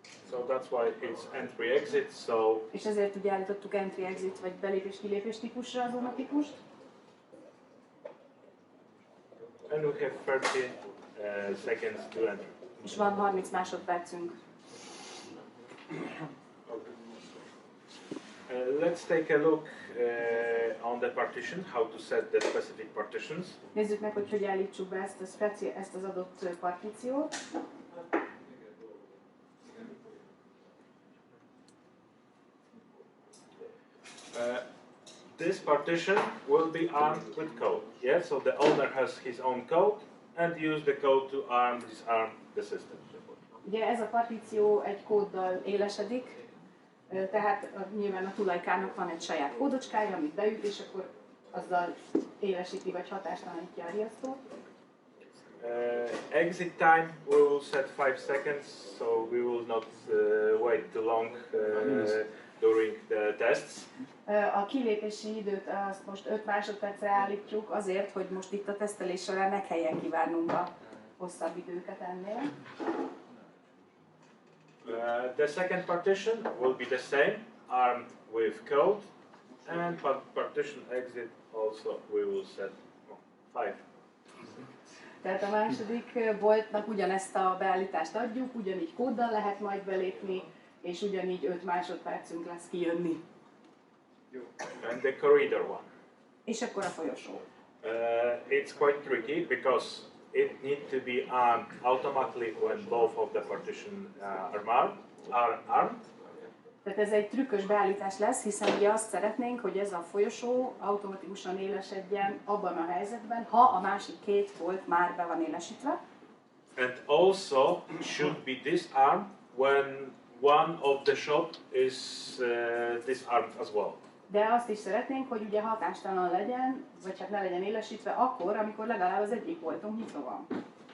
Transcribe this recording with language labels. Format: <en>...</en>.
<en>So that's why it's entry-exit, so...</en> <hu>És ezért ugye állítottuk entry-exit vagy belépés-kilépés típusra a zónatípust.</hu> <en>And we have 30 seconds to enter.</en> <hu>És van 30 másodpercünk.</hu> <en>Let's take a look on the partition, how to set the specific partitions.</en> <hu>Nézzük meg, hogy állítsuk be ezt az adott partíciót.</hu> <en>This partition will be armed with code. Yeah, so the owner has his own code and use the code to disarm the system.</en> <hu>Ugye ez a partíció egy kóddal élesedik, tehát nyilván a tulajkának van egy saját kódocskája, amit beüt, és akkor azzal élesíti vagy hatástalanítja a riasztót.</hu> <en>Exit time we will set 5 seconds, so we will not wait too long during the tests.</en> <hu>A kilépési időt azt most 5 másodpercre állítjuk azért, hogy most itt a tesztelés során ne kelljen kivárnunk a hosszabb időket ennél.</hu> <en>The second partition will be the same, armed with code, and partition exit also we will set 5.</en> <hu>Tehát a második boltnak ugyanezt a beállítást adjuk, ugyanígy kóddal lehet majd belépni, és ugyanígy 5 másodpercünk lesz kijönni.</hu> <en>And the corridor one.</en> <hu>És akkor a folyosó.</hu> <en>It's quite tricky because it needs to be armed automatically when both of the partition are armed.</en> <hu>Tehát ez egy trükkös beállítás lesz, hiszen ugye azt szeretnénk, hogy ez a folyosó automatikusan élesedjen abban a helyzetben, ha a másik két bolt már be van élesítve.</hu> <en>And also should be disarmed when one of the shop is disarmed as well.</en> <hu>De azt is szeretnénk, hogy ugye hatástalan legyen, vagy hát ne legyen élesítve akkor, amikor legalább az egyik boltunk nyitva van.</hu>